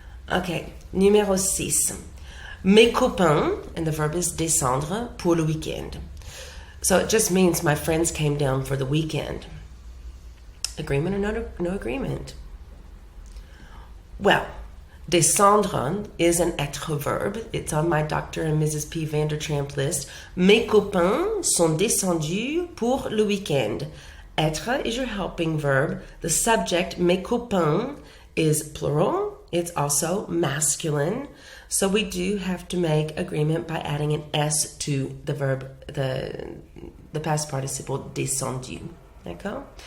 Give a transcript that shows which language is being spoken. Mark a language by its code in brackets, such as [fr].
[fr] Okay, numéro 6. Mes copains, [en] and the verb is [fr] descendre, pour le week-end. [en] So it just means my friends came down for the weekend. Agreement or no agreement? Well, Descendre is an être verb. It's on my Dr. and Mrs. P. Vandertramp list. [fr] Mes copains sont descendus pour le week-end. [en] Être is your helping verb. The subject, [fr] mes copains, [en] is plural. It's also masculine. So we do have to make agreement by adding an S to the verb, the past participle descendu. [fr] D'accord?